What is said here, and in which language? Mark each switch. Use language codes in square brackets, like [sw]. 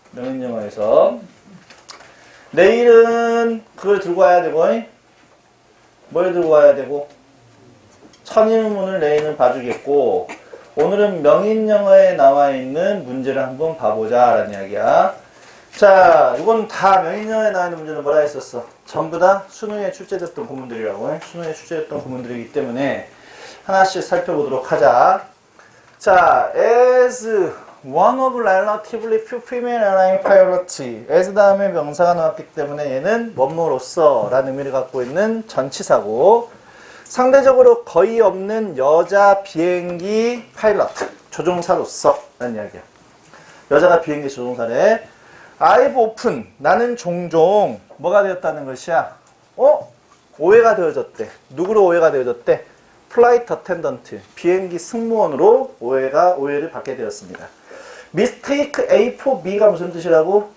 [ko] 명인영어에서. 내일은 그걸 들고 와야 되고, 뭘 들고 와야 되고, 천인문을 내일은 봐주겠고, 오늘은 명인영어에 나와 있는 문제를 한번 봐보자 라는 이야기야. 자, 이건 다 명인영어에 나와 있는 문제는 뭐라 했었어? 전부 다 수능에 출제됐던 구문들이라고. 수능에 출제됐던 구문들이기 때문에 하나씩 살펴보도록 하자. [en] 자, as one of relatively few female airline pilots. [ko] as 다음에 명사가 나왔기 때문에 얘는 뭐뭐로서 라는 의미를 갖고 있는 전치사고, 상대적으로 거의 없는 여자 비행기 파일럿, 조종사로서 라는 이야기야. 여자가 비행기 조종사래. [en] I've often, [ko] 나는 종종 뭐가 되었다는 것이야? 오해가 되어졌대. 누구로 오해가 되어졌대? [en] Flight attendant, [ko] 비행기 승무원으로 오해를 받게 되었습니다. [en] Mistake A for B [ko] 가 무슨 뜻이라고?